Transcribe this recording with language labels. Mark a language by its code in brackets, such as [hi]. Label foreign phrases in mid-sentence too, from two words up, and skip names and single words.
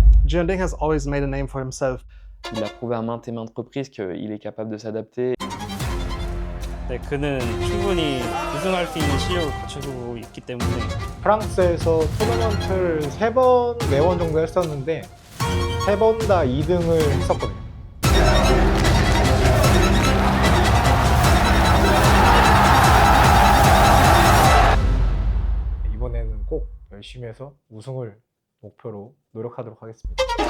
[en] Jeondding has always made a name for himself. [fr] Il a prouvé à maintes et maintes reprises qu'il est capable de s'adapter. [ko] 네, 그는 충분히 우승할 수 있는 실력을 갖추고 있기 때문에 프랑스에서 토너먼트를 3번, 4번 정도 했었는데 3번 다 2등을 했었거든요. 이번에는 꼭 열심히 해서 우승을 목표로 노력하도록 하겠습니다.